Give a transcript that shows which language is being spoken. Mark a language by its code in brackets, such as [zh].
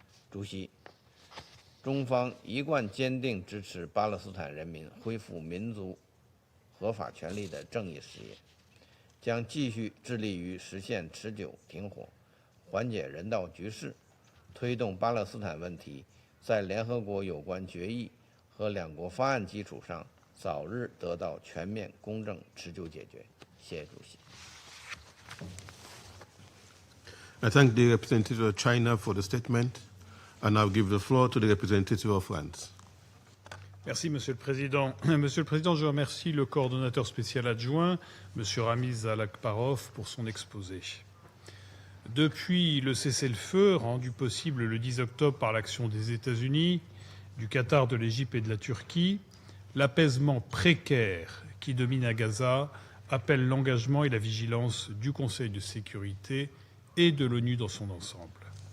[zh] 主席，中方一贯坚定支持巴勒斯坦人民恢复民族合法权利的正义事业，将继续致力于实现持久停火，缓解人道局势，推动巴勒斯坦问题在联合国有关决议和两国方案基础上早日得到全面、公正、持久解决。谢谢主席。 [en] I thank the representative of China for the statement. And I'll give the floor to the representative of France. [fr] Merci, Monsieur le Président. Monsieur le Président, je remercie le coordonnateur spécial adjoint, Monsieur Ramiz Alakbarov, pour son exposé. Depuis le cessez-le-feu, rendu possible le 10 octobre par l'action des États-Unis, du Qatar, de l'Égypte et de la Turquie, l'apaisement précaire qui domine à Gaza appelle l'engagement et la vigilance du Conseil de sécurité et de l'ONU dans son ensemble.